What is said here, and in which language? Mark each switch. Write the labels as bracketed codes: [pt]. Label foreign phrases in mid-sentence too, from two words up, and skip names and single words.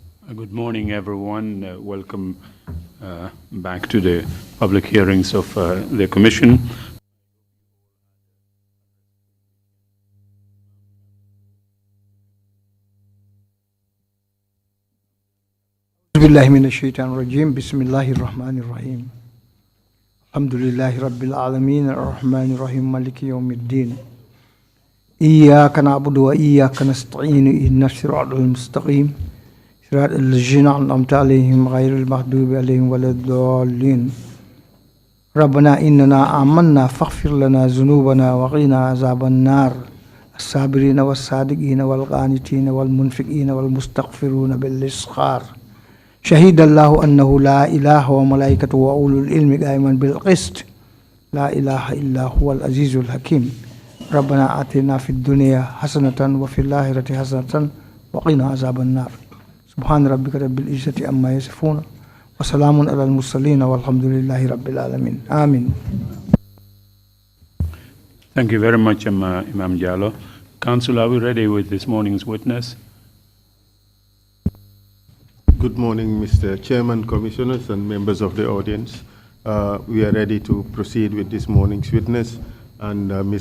[en] Good morning, everyone. Welcome back to the public hearings of the Commission. [ar] بسم الله الرحمن الرحيم. الحمد لله رب العالمين الرحمن الرحيم مالك يوم الدين. إياك نعبد وإياك نستعين اهدنا الصراط المستقيم. صراط الذين أنعمت عليهم غير المغضوب عليهم ولا الضالين. ربنا إننا آمنا فاغفر لنا ذنوبنا وقنا عذاب النار. الصابرين والصادقين والقانتين والمنفقين والمستغفرون بالأسحار. شهد الله أنه لا إله وملائكته وأولو العلم قائما بالقسط لا إله إلا هو العزيز الحكيم ربنا آتنا في الدنيا حسنة وفي الآخرة حسنة وقنا عذاب النار سبحان ربك رب العزة عما يصفون وسلام على المرسلين والحمد لله رب العالمين آمين. [en] Thank you very much, Imam Jallo. Council, are we ready with this morning's witness? Good morning, Mr. Chairman, Commissioners, and members of the audience. We are ready to proceed with this morning's witness, and Ms.